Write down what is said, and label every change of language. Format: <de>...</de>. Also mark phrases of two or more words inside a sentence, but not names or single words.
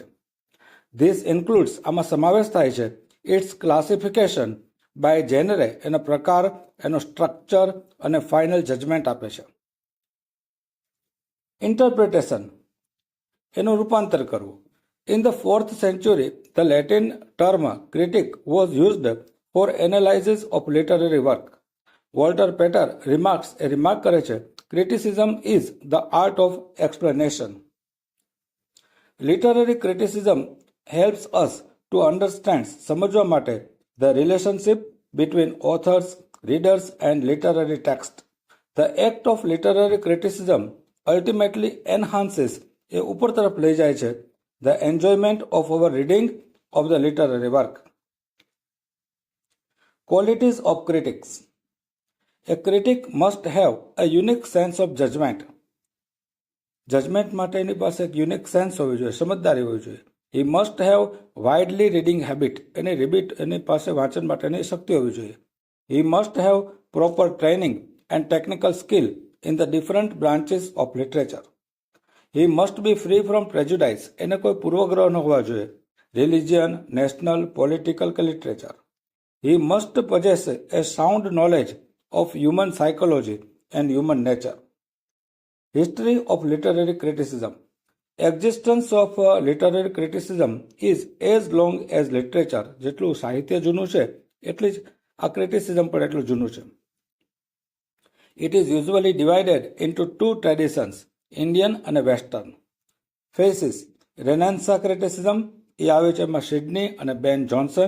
<en>this includes,</en> <gu>આમાં સમાવેશ થાય છે</gu> <en>its classification by genre,</en> <gu>એનો પ્રકાર, એનો સ્ટ્રક્ચર અને</gu> <en>final judgment</en> <gu>આપે છે. ઇન્ટરપ્રિટેશન, એનું રૂપાંતર કરવું.</gu> <en>In the 4th century, the Latin term critic was used for analysis of literary work.</en> <gu>વોલ્ટર પેટર રિમાર્ક કરે છે,</gu> <en>criticism is the art of explanation. Literary criticism helps us to understand,</en> <gu>સમજવા માટે,</gu> <en>the relationship between authors, readers and literary text. The act of literary criticism ultimately enhances,</en> <gu>એ ઉપર તરફ લઈ જાય છે,</gu> <en>the enjoyment of our reading of the literary work. Qualities of critics. A critic must have a unique sense of judgment.</en> <gu>જજમેન્ટ માટે એની પાસે એક</gu> <en>unique sense</en> <gu>હોવી જોઈએ, સમજદારી હોવી જોઈએ.</gu> <en>He must have widely reading habit,</en> <gu>એની પાસે વાંચન માટેની શક્તિ હોવી જોઈએ.</gu> <en>He must have proper training and technical skill in the different branches of literature. He must be free from prejudice,</en> <gu>એને કોઈ પૂર્વગ્રહ ન હોવા જોઈએ,</gu> <en>religion, national, political</en> <gu>કે લિટરેચર.</gu> <en>He must possess a sound knowledge of human psychology and human nature. History of literary criticism. Existence of literary criticism is as long as literature,</en> <gu>જેટલું સાહિત્ય જૂનું છે એટલી જ આ ક્રિટિસિઝમ પણ એટલું જૂનું છે.</gu> <en>It is usually divided into two traditions, Indian અને Western. phases Renaissance criticism</en> <gu>એ આવે છે એમાં સિડની અને બેન જોન્સન.</gu>